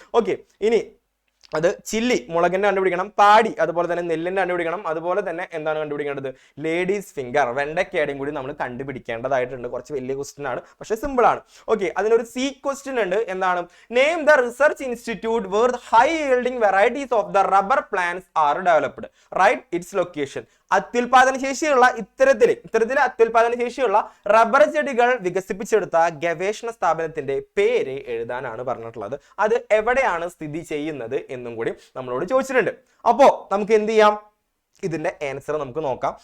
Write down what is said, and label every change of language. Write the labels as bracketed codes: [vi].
[ml] Okay, ഇനി അത് chilli മുളകിന്റെ കണ്ടുപിടിക്കണം, പാടി അതുപോലെ തന്നെ നെല്ലിന്റെ കണ്ടുപിടിക്കണം, അതുപോലെ തന്നെ എന്താണ് കണ്ടുപിടിക്കേണ്ടത്? ലേഡീസ് ഫിംഗർ, വെണ്ടയ്ക്കയുടെയും കൂടി നമ്മൾ കണ്ടുപിടിക്കേണ്ടതായിട്ടുണ്ട്. കുറച്ച് വലിയ ക്വസ്റ്റ്യൻ ആണ്, പക്ഷെ സിമ്പിൾ ആണ്. ഓക്കെ, അതിനൊരു സി ക്വസ്റ്റ്യൻ ഉണ്ട്. എന്താണ്? [en] Name the research institute where high yielding varieties of the rubber plants are developed. Write its location. [ml] അത്യുൽപാദന ശേഷിയുള്ള ഇത്തരത്തിലെ അത്യുൽപാദന ശേഷിയുള്ള റബ്ബർ ചെടികൾ വികസിപ്പിച്ചെടുത്ത ഗവേഷണ സ്ഥാപനത്തിന്റെ പേര് എഴുതാനാണ് പറഞ്ഞിട്ടുള്ളത്. അത് എവിടെയാണ് സ്ഥിതി ചെയ്യുന്നത് എന്നും കൂടി നമ്മളോട് ചോദിച്ചിട്ടുണ്ട്. അപ്പോ നമുക്ക് എന്ത് ചെയ്യാം? ഇതിന്റെ ആൻസർ നമുക്ക് നോക്കാം.